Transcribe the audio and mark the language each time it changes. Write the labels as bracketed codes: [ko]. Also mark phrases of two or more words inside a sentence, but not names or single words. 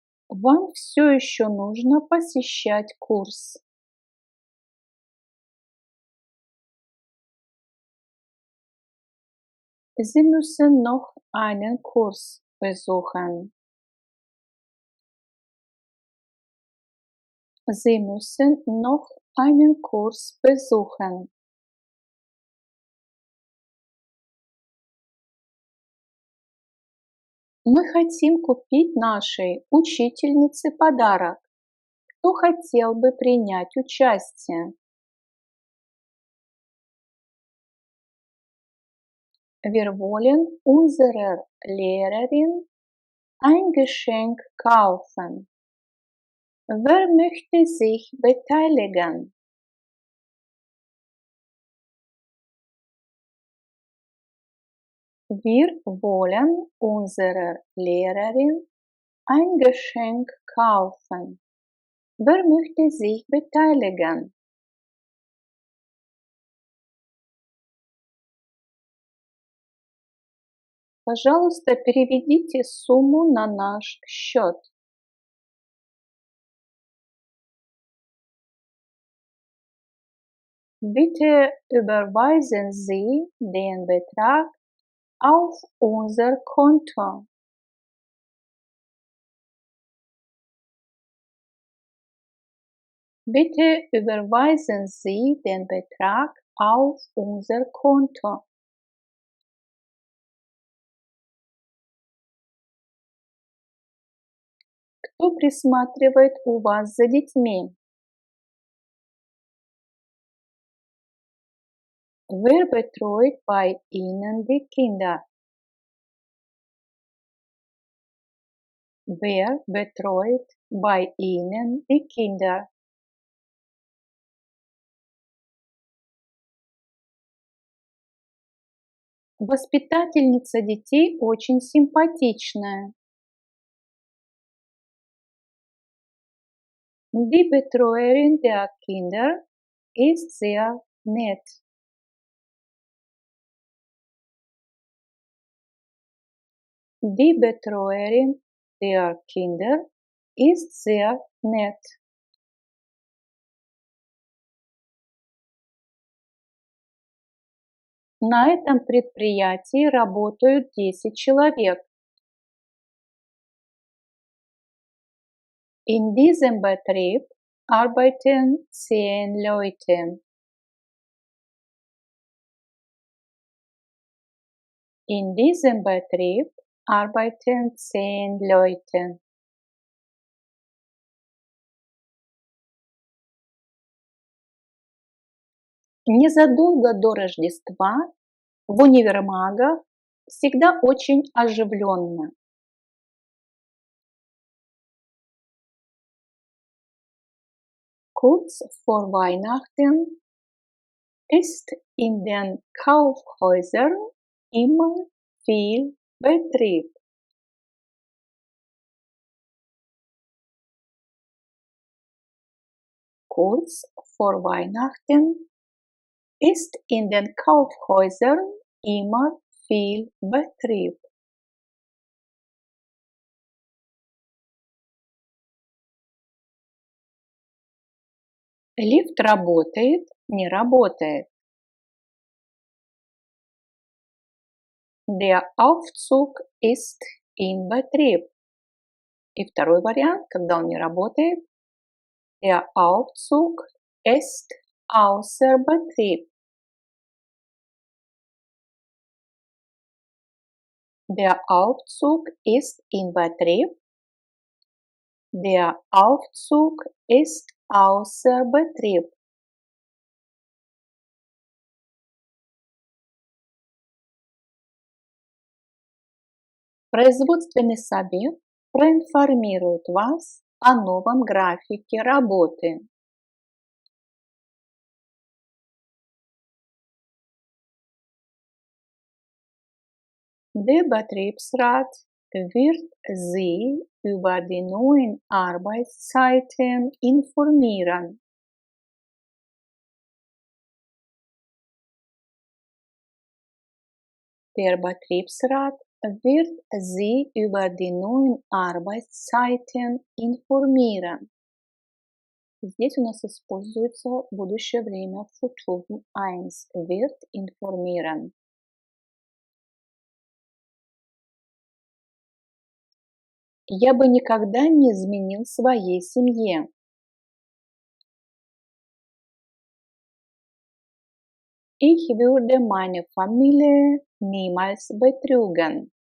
[ru] Вам все еще нужно посещать курс. [de] Sie müssen noch einen Kurs besuchen. Sie müssen noch einen Kurs besuchen. [ru] Мы хотим купить нашей учительнице подарок. Кто хотел бы принять участие? [de] Wir wollen unserer Lehrerin ein Geschenk kaufen. Wer möchte sich beteiligen? Wir wollen unserer Lehrerin ein Geschenk kaufen. Wer möchte sich beteiligen? [ru] Пожалуйста, переведите сумму на наш счет. [de] Bitte überweisen Sie den Betrag auf unser Konto. Bitte überweisen Sie den Betrag auf unser Konto. [ru] Кто присматривает у вас за детьми? [de] Wer betreut bei Ihnen die Kinder? Wer betreut bei Ihnen die Kinder? [ru] Воспитательница детей очень симпатичная. [de] Die Betreuerin der Kinder ist sehr nett. Die Betreuerin der Kinder ist sehr nett. [ru] На этом предприятии работают 10 человек. [de] In diesem Betrieb arbeiten 10 Leute. In diesem Betrieb arbeiten 10 Leute. [ru] Незадолго до Рождества в универмагах всегда очень оживленно. [de] Kurz vor Weihnachten ist in den Kaufhäusern immer viel Betrieb. Kurz vor Weihnachten ist in den Kaufhäusern immer viel Betrieb. [ru] Лифт работает, не работает. [de] Der Aufzug ist in Betrieb. [ru] И второй вариант, когда он не работает, [de] der Aufzug ist außer Betrieb. Der Aufzug ist in Betrieb. Der Aufzug ist außer Betrieb. [ru] Производственный совет проинформирует вас о новом графике работы. [de] Der Betriebsrat wird Sie über die neuen Arbeitszeiten informieren. Der Betriebsrat wird sie über die neuen Arbeitszeiten informieren. [ru] Здесь у нас используется будущее время Futur 1. [de] Wird informieren. [ru] Я бы никогда не изменил своей семье. [de] Ich würde meine Familie niemals betrügen.